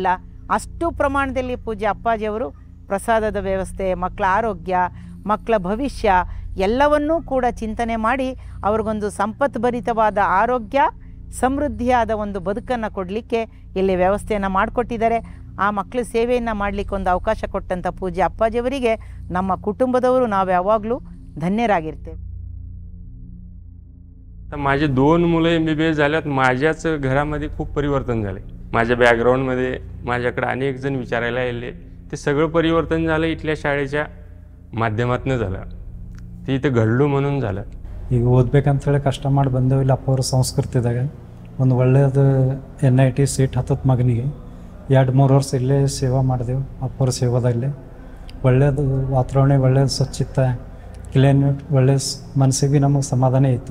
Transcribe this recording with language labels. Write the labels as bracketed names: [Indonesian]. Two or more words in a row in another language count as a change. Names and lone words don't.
[Kannada] ಅಷ್ಟು ಪ್ರಮಾಣದಲ್ಲಿ ಪೂಜ್ಯ ಅಪ್ಪಾಜಿಯವರು ಪ್ರಸಾದದ ವ್ಯವಸ್ಥೆ, ಮಕ್ಕಳ ಆರೋಗ್ಯ, ಮಕ್ಕಳ ಭವಿಷ್ಯ ಎಲ್ಲವನ್ನೂ ಕೂಡ ಚಿಂತನೆ ಮಾಡಿ ಅವ್ರಿಗೊಂದು ಸಂಪತ್ಭರಿತವಾದ ಆರೋಗ್ಯ, ಸಮೃದ್ಧಿಯಾದ ಒಂದು ಬದುಕನ್ನು ಕೊಡಲಿಕ್ಕೆ ಇಲ್ಲಿ ವ್ಯವಸ್ಥೆಯನ್ನು ಮಾಡಿಕೊಟ್ಟಿದ್ದಾರೆ. ಆ ಮಕ್ಕಳ ಸೇವೆಯನ್ನು ಮಾಡಲಿಕ್ಕೆ ಒಂದು ಅವಕಾಶ ಕೊಟ್ಟಂಥ ಪೂಜ್ಯ ಅಪ್ಪಾಜಿಯವರಿಗೆ ನಮ್ಮ कुटुंबದವರು ನಾವು ಯಾವಾಗಲೂ ಧನ್ಯರಾಗಿರ್ತೇವೆ. [Marathi] माझे 2 मुलं MBBS झाल्यात. माझ्याच घरामध्ये खूप परिवर्तन झाले. माझ्या बॅकग्राऊंडमध्ये माझ्याकडे अनेक जण विचारायला आले. ते सगळं परिवर्तन झालं इथल्या शाळेच्या ಮಾಧ್ಯಮತ್ನೇ झालं. ते इथं घडलो म्हणून झालं. [Kannada] ಈಗ ಓದಬೇಕಂತೇಳಿ ಕಷ್ಟ ಮಾಡಿ ಬಂದೇವು. ಇಲ್ಲಿ ಅಪ್ಪವ್ರ ಸಂಸ್ಕೃತಿದಾಗ ಒಂದು ಒಳ್ಳೆಯದು NIT ಸೀಟ್ ಹತ್ತತ್ತು ಮಗನಿಗೆ 2-3 ವರ್ಷ ಇಲ್ಲೇ ಸೇವಾ ಮಾಡಿದೆವು. ಅಪ್ಪವ್ರ ಸೇವಾದಲ್ಲೇ ಒಳ್ಳೆಯದು ವಾತಾವರಣ, ಒಳ್ಳೆಯದು ಸ್ವಚ್ಛತೆ, ಕ್ಲೀನ್ಯೂಟ್, ಒಳ್ಳೆಯ ಮನಸ್ಸಿಗೆ ಭೀ ನಮಗೆ ಸಮಾಧಾನ ಇತ್ತು.